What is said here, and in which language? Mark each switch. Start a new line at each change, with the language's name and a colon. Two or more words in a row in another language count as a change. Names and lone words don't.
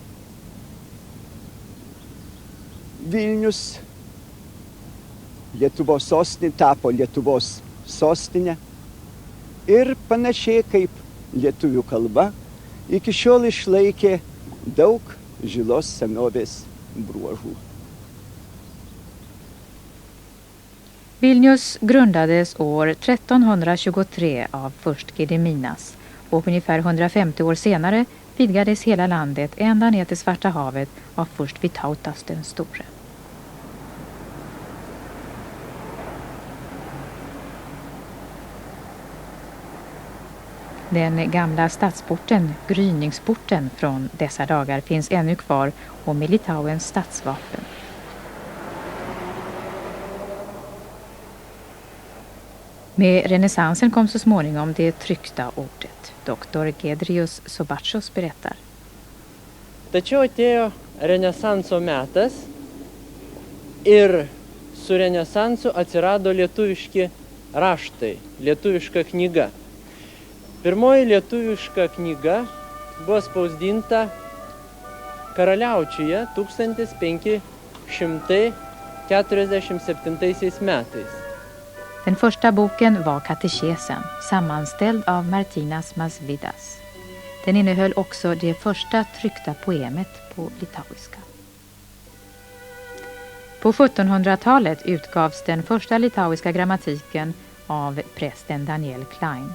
Lithuanian: Vilnius Lietuvos sostinė tapo Lietuvos sostinė ir panašiai kaip lietuvių kalba iki šiol išlaikė daug žilos senovės bruožų.
Swedish: Vilnius grundades år 1323 av först Gediminas och ungefär 150 år senare vidgades hela landet ända ner till Svarta havet av först Vytautas den store. Den gamla stadsporten, Gryningsporten från dessa dagar, finns ännu kvar och med Litauens stadsvapen. Med renässansen kom så småningom det tryckta ordet. Doktor Giedrius Sobačius berättar.
Lithuanian: Tačiau atėjo renesanso metas ir su renesansu atsirado lietuviški raštai, lietuviška knyga. Pirmoji lietuviška knyga buvo spausdinta Karaliaučiuje 1547 metais.
Swedish: Den första boken var Katekesen, sammanställd av Martinas Masvidas. Den innehöll också det första tryckta poemet på litauiska. På 1700-talet utgavs den första litauiska grammatiken av prästen Daniel Klein.